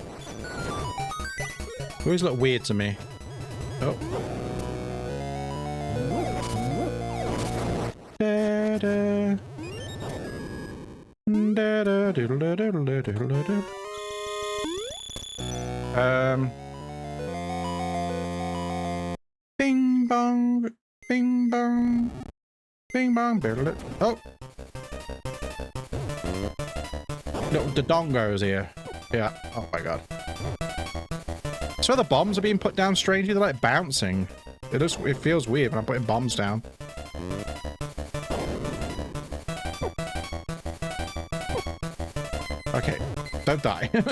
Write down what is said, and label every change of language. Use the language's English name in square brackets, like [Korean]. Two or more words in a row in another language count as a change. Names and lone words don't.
[English] They always look weird to me. Oh. Da, da. Da, da, doodle, doodle, doodle, doodle. Bing bong, bing bong, bing bong, biddle it. Oh. Little dodongos here. Yeah. Oh my god. So the bombs are being put down strangely. They're like bouncing. It feels weird when I'm putting bombs down. Okay. Don't die.